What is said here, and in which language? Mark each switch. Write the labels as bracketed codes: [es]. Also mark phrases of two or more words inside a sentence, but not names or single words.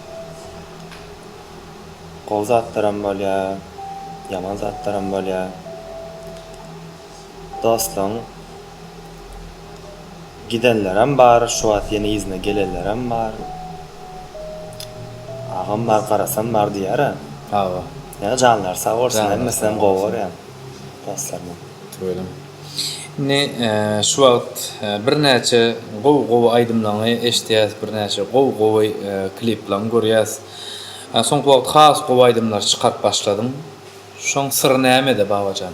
[tk] Gowy zatlaram bolýar, yaman zatlaram bolýar. Dostlaryň gidenlerem bar, şu wagt ýene izine gelenlerem bar. Agam bar garasam bar diýär. Hawa. Ya canlar sağ olsun, hemmesinden gowy ýa. Dostlarym. Öyle. Ne şu wagt bir näçe gowy aýdymlaryny eşdýäs, bir näçe gowy kliplerini görýäs. Soňky wagt has gowy aýdymlar çykaryp başladym. Şoň syry näme-de Babacan?